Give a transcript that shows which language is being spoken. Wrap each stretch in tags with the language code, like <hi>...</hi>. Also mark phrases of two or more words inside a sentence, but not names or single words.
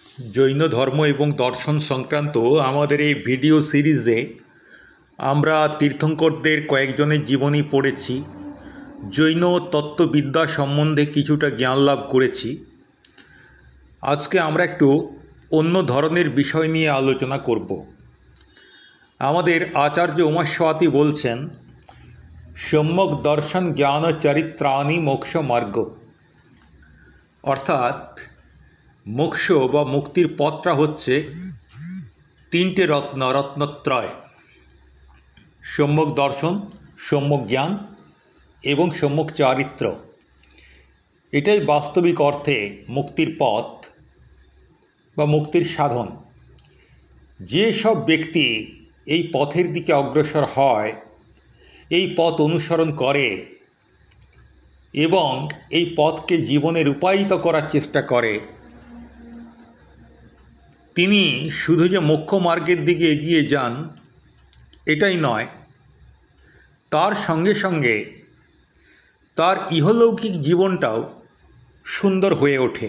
<bn>জৈন ধর্ম এবং দর্শন সংক্রান্ত আমাদের এই ভিডিও সিরিজে আমরা तीर्थंकरদের কয়েকজনের জীবনী পড়েছি। জৈন তত্ত্ববিদ্যা সম্বন্ধে কিছুটা জ্ঞান লাভ করেছি। আজকে আমরা একটু অন্য ধরনের বিষয় নিয়ে আলোচনা করব। আমাদের আচার্য উমাস্বাতি বলছেন,</bn> <sa>সম্যক দর্শন জ্ঞান চরিত্রাণি মোক্ষ মার্গ,</sa> <bn>অর্থাৎ মোক্ষ বা মুক্তির পথটা হচ্ছে তিনটে রত্নত্রয়, সম্যক দর্শন, সম্যক জ্ঞান এবং সম্যক চারিত্র। এটাই বাস্তবিক অর্থে মুক্তির পথ বা মুক্তির সাধন। যে সব ব্যক্তি এই পথের দিকে অগ্রসর হয়, এই পথ অনুসরণ করে এবং এই পথকে জীবনে রূপায়িত করার চেষ্টা করে, তিনি শুধু যে মোক্ষ মার্গের দিকে এগিয়ে যান এটাই নয়, তার সঙ্গে সঙ্গে তার ইহলৌকিক জীবনটাও সুন্দর হয়ে ওঠে।</bn>